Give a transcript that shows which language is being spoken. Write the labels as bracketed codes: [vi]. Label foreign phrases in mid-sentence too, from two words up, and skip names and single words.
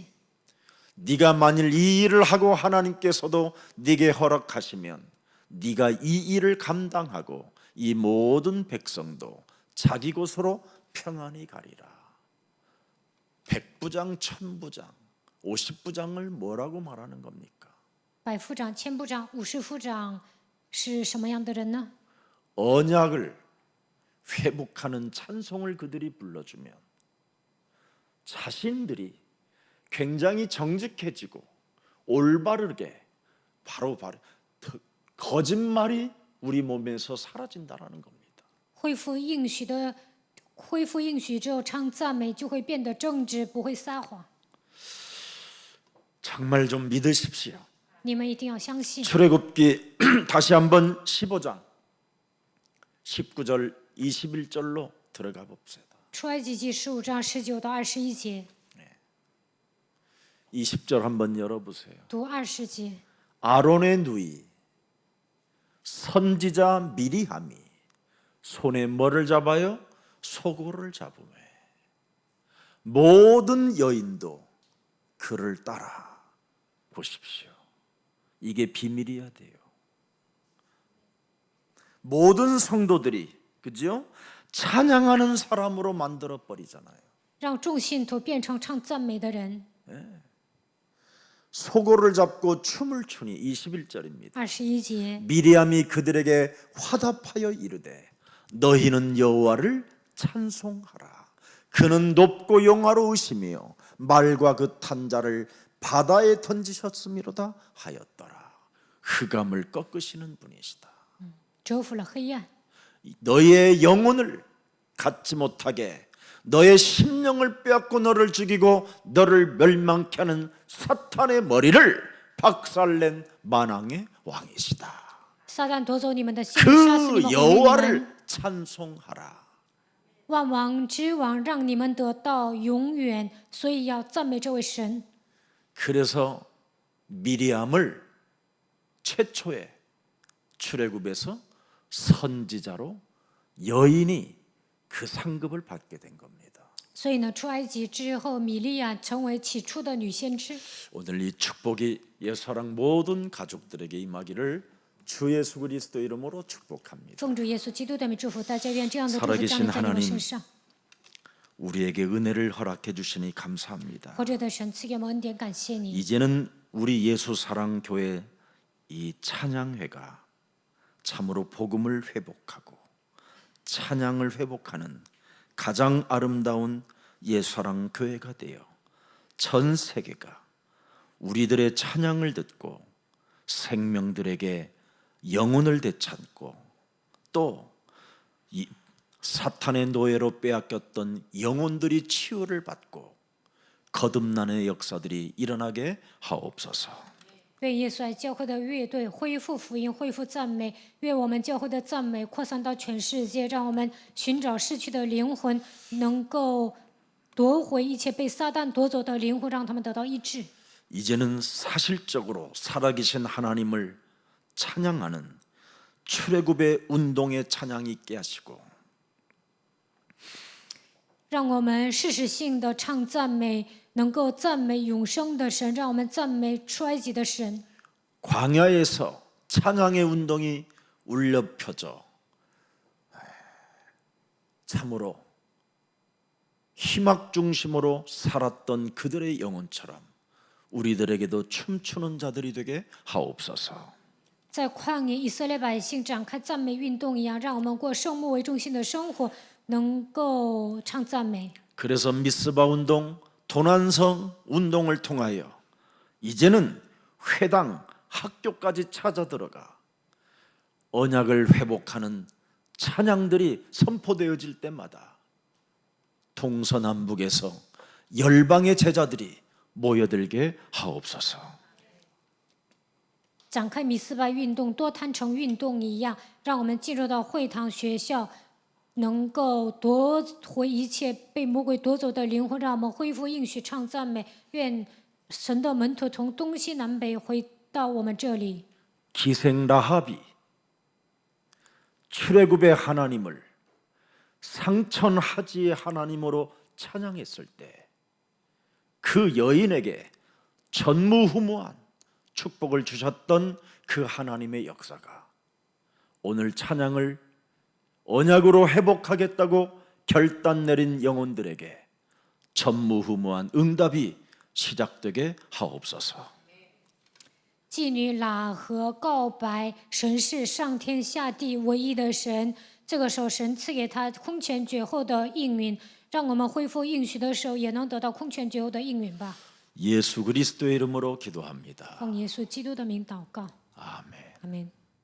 [ko] 네가 만일 이 일을 하고 하나님께서도 네게 허락하시면 네가 이 일을 감당하고 이 모든 백성도 자기 곳으로 평안히 가리라. 백부장, 천부장, 50부장을 뭐라고 말하는 겁니까? [zh] 百夫长、千部长、50夫长是什么样的人呢？ [ko] 언약을 회복하는 찬송을 그들이 불러주면 자신들이 굉장히 정직해지고 올바르게 바로 거짓말이 우리 몸에서 사라진다라는 겁니다. [zh] 恢复应许之后唱赞美，就会变得正直，不会撒谎。 [ko] 정말 좀 믿으십시오. [zh] 你们一定要相信。 [ko] 출애굽기 다시 한번 15장 19절 21절로 들어가 봅시다. [zh] 出埃及记15章19到21节， [ko] 20절 한번 열어보세요. [zh] 读20节。 [ko] 아론의 누이 선지자 미리함이 손에 뭐를 잡아요? 소고를 잡으며 모든 여인도 그를 따라. 보십시오. 이게 비밀이어야 돼요. 모든 성도들이 그죠? 찬양하는 사람으로 만들어 버리잖아요. [zh] 让众信徒变成唱赞美的人。 [ko] 소고를 잡고 춤을 추니 21절입니다. [zh] 21节， [ko] 미리암이 그들에게 화답하여 이르되 너희는 여호와를 찬송하라. 그는 높고 영화로우시며 말과 그 탄자를 바다에 던지셨음이로다 하였더라. 흑암을 꺾으시는 분이시다. [zh] 折服了黑暗， [ko] 너의 영혼을 갖지 못하게 너의 심령을 빼앗고 너를 죽이고 너를 멸망케 하는 사탄의 머리를 박살낸 만왕의 왕이시다. [zh] 撒旦夺走你们的心，杀死你 그 们，毁灭你们。 [ko] 여호와를 찬송하라. [zh] 万王之王让你们得到永远，所以要赞美这位神。 [ko] 그래서 미리암을 최초의 출애굽에서 선지자로 여인이 그 상급을 받게 된 겁니다. [zh] 所以呢，出埃及之后，米利亚成为起初的女先知。 [ko] 오늘 이 축복이 예수랑 모든 가족들에게 임하기를 주 예수 그리스도 이름으로 축복합니다. [zh] 奉主耶稣基督的名祝福大家，愿这样的祝福降临在你们身上。 [ko] 우리에게 은혜를 허락해 주시니 감사합니다. [zh] 活着的神赐给我们恩典，感谢你。 [ko] 이제는 우리 예수 사랑 교회 이 찬양회가 참으로 복음을 회복하고 찬양을 회복하는 가장 아름다운 예수사랑 교회가 되어 전 세계가 우리들의 찬양을 듣고 생명들에게 영혼을 되찾고 또 이 사탄의 노예로 빼앗겼던 영혼들이 치유를 받고 거듭나는 역사들이 일어나게 하옵소서. [zh] 愿耶稣爱教会的乐队恢复福音，恢复赞美。愿我们教会的赞美扩散到全世界，让我们寻找逝去的灵魂，能够夺回一切被撒旦夺走的灵魂，让他们得到医治。 [ko] 이제는 사실적으로 살아계신 하나님을 찬양하는 출애굽의 운동의 찬양이 있게 하시고 [zh] 让我们事实性的唱赞美，能够赞美永生的神，让我们赞美出埃及的神。 [ko] 광야에서 찬양의 운동이 울려 펴져 참으로 희막 중심으로 살았던 그들의 영혼처럼 우리들에게도 춤추는 자들이 되게 하옵소서. [zh] 在旷野，以色列百姓展开赞美运动一样，让我们过圣幕为中心的生活，能够唱赞美。 [ko] 그래서 미스바 운동, 도난성 운동을 통하여 이제는 회당, 학교까지 찾아 들어가 언약을 회복하는 찬양들이 선포되어질 때마다 동서남북에서 열방의 제자들이 모여들게 하옵소서. [zh] 展开米斯巴运动、多摊城运动一样，让我们进入到会堂、学校，能够夺回一切被魔鬼夺走的灵魂，让我们恢复应许唱赞美。愿神的门徒从东西南北回到我们这里。 [ko] 기생 라합이 출애굽의 하나님을 상천하지의 하나님으로 찬양했을 때 그 여인에게 전무후무한 축복을 주셨던 그 하나님의 역사가 오늘 찬양을 언약으로 회복하겠다고 결단 내린 영혼들에게 전무후무한 응답이 시작되게 하옵소서. [zh] 妓女喇合告白，神是上天下地唯一的神。这个时候，神赐给他空前绝后的应允，让我们恢复应许的时候，也能得到空前绝后的应允吧。 [ko] 예수 그리스도의 이름으로 기도합니다. [zh] 奉耶稣基督的名祷告， [ko] 아멘. [zh] 阿门。